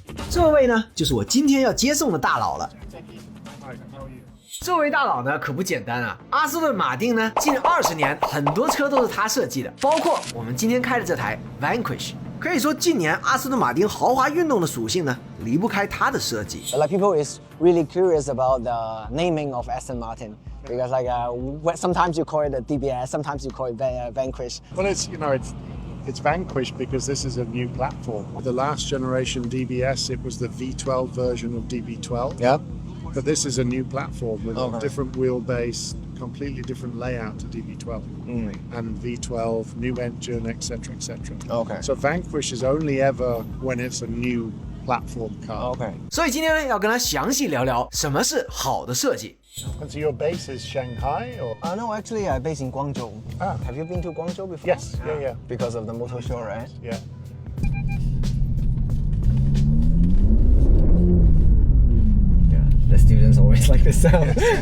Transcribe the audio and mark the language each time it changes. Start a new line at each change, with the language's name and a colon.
Chinese: 这位呢，就是我今天要接送的大佬了。这位大佬呢可不简单啊，阿斯顿马丁呢近20年很多车都是他设计的，包括我们今天开的这台 Vanquish。可以说近年阿斯顿马丁豪华运动的属性呢离不开它的设计。
English: Like people is really curious about the naming of Aston Martin because sometimes you call it a DBS, sometimes you call it Vanquish. Well, it's Vanquish because this is a new platform. The last generation DBS, it was the V12 version of DB12. Yeah. But this is a new platform with a different wheelbase, completely different layout to DB12 and V12, new engine, etc., etc. Okay. So Vanquish is only ever when it's a new platform car. Okay.
Chinese: 所以今天呢，要跟他详细聊聊什么是好的设计。
English: And so your base is Shanghai, or? No, actually, I'm based in Guangzhou. Ah. Have you been to Guangzhou before? Yes. Yeah. Because of the motor show, right? Yeah. The students always like this sound.